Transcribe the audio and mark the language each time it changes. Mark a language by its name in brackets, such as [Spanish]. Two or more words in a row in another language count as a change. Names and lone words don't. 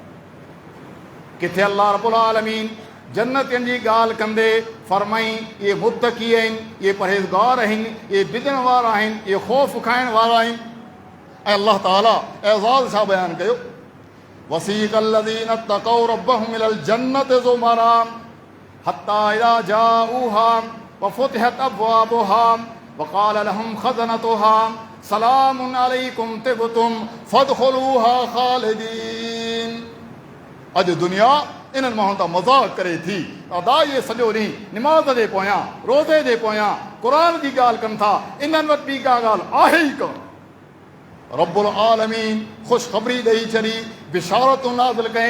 [Sindhi] किथे अल्लाह [Arabic] رب العالمين [Sindhi] जन्नतियुनि जी ॻाल्हि कंदे फरमाई इहे मुत्तक़ी आहिनि, इहे परहेज़गार आहिनि, इहे बिदण वारा आहिनि, इहे ख़ौफ़ खाइण वारा आहिनि। ऐं अल्लाह ताला एज़ाज़ छा बयानु कयो? [Arabic] وسيق الذين اتقوا ربهم إلى الجنة زمرا حتى إذا جاءوها وفتحت أبوابها وقال لهم خزنتها سلام عليكم طبتم فادخلوها خالدين. [Sindhi] अॼु दुनिया इन्हनि माण्हुनि तां मज़ाक़ करे थी, अदा इहे सॼो ॾींहुं निमाज़ जे पोयां, रोज़े जे पोयां क़ुरान जी ॻाल्हि कनि था, इन्हनि वटि ॿी का ॻाल्हि आहे ई कोन। [Arabic] رب العالمين [Sindhi] ख़ुशख़बरी ॾेई छॾी, बिशारतूं नाज़िल कयईं।